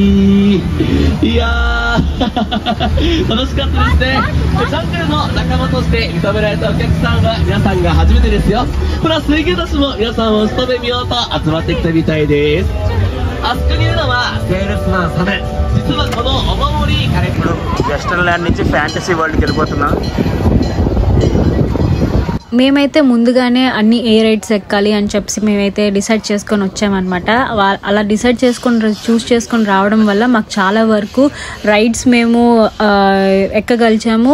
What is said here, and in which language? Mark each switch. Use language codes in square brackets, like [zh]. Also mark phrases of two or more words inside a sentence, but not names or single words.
[ja] いやー楽しかったですね。チャンネルの仲間として認められたお客さんは皆さんが初めてですよ。プラス水牛たちも皆さんを一目見ようと集まってきたみたいです。あそこにいるのはセールスマンサメ。実はこのお守り彼 [te] ఇప్పుడు వెస్టర్న్ ల్యాండ్ నుంచి ఫ్యాంటసీ వరల్డ్కి వెళ్ళిపోతున్నాం. మేమైతే ముందుగానే అన్ని ఏ రైడ్స్ ఎక్కాలి అని చెప్పి మేమైతే డిసైడ్ చేసుకొని వచ్చామన్నమాట. అలా డిసైడ్ చేసుకొని చూస్ చేసుకొని రావడం వల్ల మాకు చాలా వరకు రైడ్స్ మేము ఎక్కగలిచాము.